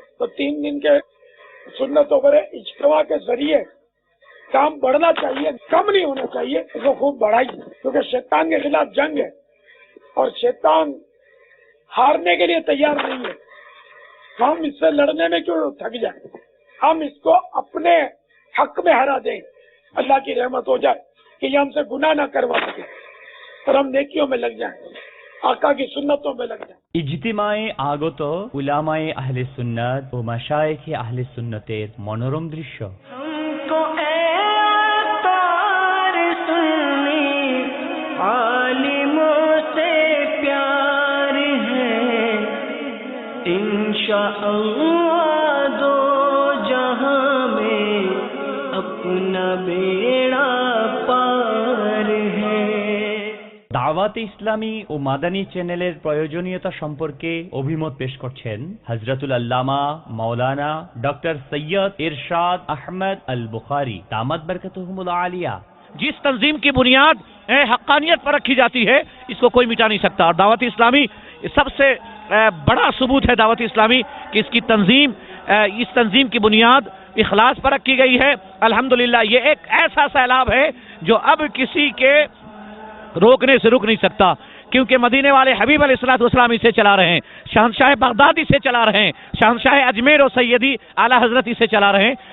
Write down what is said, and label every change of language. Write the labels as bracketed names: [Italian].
[Hindi] तो 3 दिन के सुन्नतों पर इज्तिमा के जरिए काम बढ़ना चाहिए, कम नहीं होना चाहिए, इसको खूब बढ़ाइए, क्योंकि शैतान के खिलाफ जंग है और शैतान हारने के लिए तैयार नहीं है। हम इससे लड़ने में क्यों थक जाए, हम इसको अपने हक में हरा दें, अल्लाह की रहमत हो जाए कि ये हमसे गुनाह ना करवा सके और हम नेकियों में लग जाएं, आका की सुन्नतों में लग जाएं। [Bangla] ইজতিমায়ে আগত উলামায়ে আহলে সুন্নাত ও মাশায়েখে আহলে সুন্নতের মনোরম দৃশ্য। [Hindi] हमको ए अत्तार सुन्नी आलिमों से प्यार है, इंशाअल्लाह दो जहां में अपना बेड़ा पार है। [Bangla] দাওয়াতে ইসলামী ও মাদানী চ্যানেলের প্রয়োজনীয়তা সম্পর্কে অভিমত পেশ করছেন হযরতুল আল্লামা মাওলানা ডক্টর সৈয়দ ইরশাদ আহমদ আল বুখাरी [Hindi] दामत बरकतहुमुल आलिया। जिस तंजीम की बुनियाद हक्कानियत पर रखी जाती है, इसको कोई मिटा नहीं सकता। और दावत इस्लामी सबसे बड़ा सबूत है दावत इस्लामी कि इसकी तंजीम, इस तंजीम की बुनियाद इखलास पर रखी गई है। अल्हम्दुलिल्लाह ये एक ऐसा सैलाब है जो अब किसी के रोकने से रुक नहीं सकता, क्योंकि मदीने वाले हबीब अलैहिस्सलाम इसे चला रहे हैं, शहंशाह बगदाद इसे चला रहे हैं, शहंशाह अजमेर और सैयदी आला हजरत इसे चला रहे हैं।